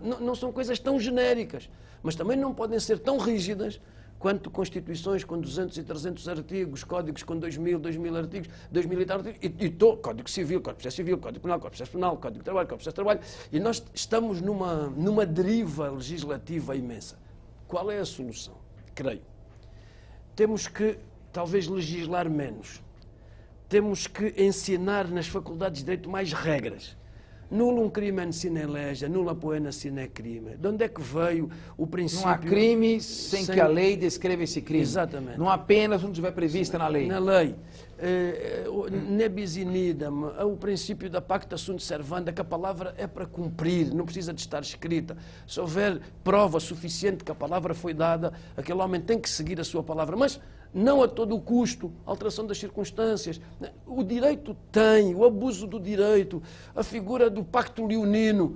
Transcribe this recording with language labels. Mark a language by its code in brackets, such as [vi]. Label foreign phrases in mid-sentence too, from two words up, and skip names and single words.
[pt] Não são coisas tão genéricas, mas também não podem ser tão rígidas quanto constituições com 200 e 300 artigos, códigos com 2.000 artigos, 2.000 e tal artigos, Código Civil, Código de Processo Civil, Código Penal, Código de Processo Penal, Código de Trabalho, Código de Processo de Trabalho, e nós estamos numa deriva legislativa imensa. Qual é a solução? Creio. Temos que, talvez, legislar menos. Temos que ensinar nas faculdades de Direito mais regras. [la] Nullum crimen sine lege, nulla poena sine crime. [pt] De onde é que veio o princípio... Não há crime sem que a lei descreva esse crime. Exatamente. Não há pena se não estiver prevista na lei. Na lei. [la] Nebis in idem, [pt] o princípio da [la] pacta sunt servanda, [pt] que a palavra é para cumprir, não precisa de estar escrita. Se houver prova suficiente que a palavra foi dada, aquele homem tem que seguir a sua palavra, mas não a todo o custo, alteração das circunstâncias. O direito tem, o abuso do direito, a figura do pacto leonino.